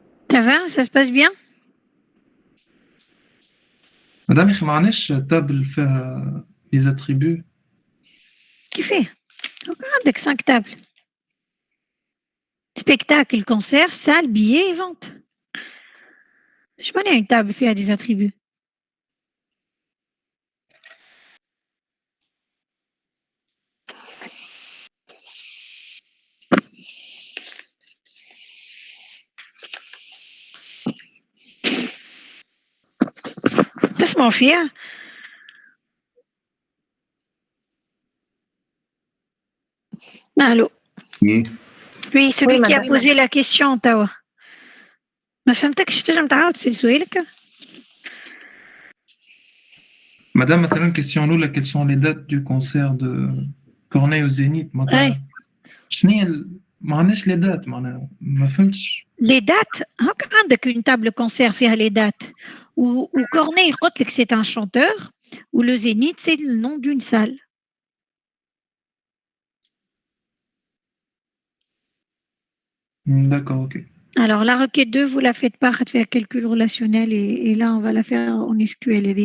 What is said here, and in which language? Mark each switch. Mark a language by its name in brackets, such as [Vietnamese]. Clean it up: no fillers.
[French] Ça va? Ça se passe bien? Madame, il [Arabic] معناش [French] table فيها les attributs. [Arabic] كيفاه؟ عندك 5 tables. [French] Spectacle, concert, salle, billets et vente. Je connais une table qui a des attributs. [Arabic] تسمعوا فيها؟ Allô? [French] Oui. Oui, celui Oui, qui a madame. posé la question, توا. [Arabic] ما فهمتكش تنجم تعاود تسأل سؤالك؟ [French] Madame, [Arabic] مثلا [French] question الأولى quelles sont les dates du concert de Corneille au Zénith [Arabic] أي. معناتها شنو هي معناش [French] les dates [Arabic] معناها ما فهمتش. [French] Les dates, [Arabic] هاك عندك [French] une table concert فيها les dates. Ou Corneille [Arabic] قلت لك [French] c'est un chanteur, ou le Zénith c'est le nom d'une salle. D'accord, ok. Alors, la requête 2, vous la faites pas, faire calcul relationnel et là, on va la faire en SQL.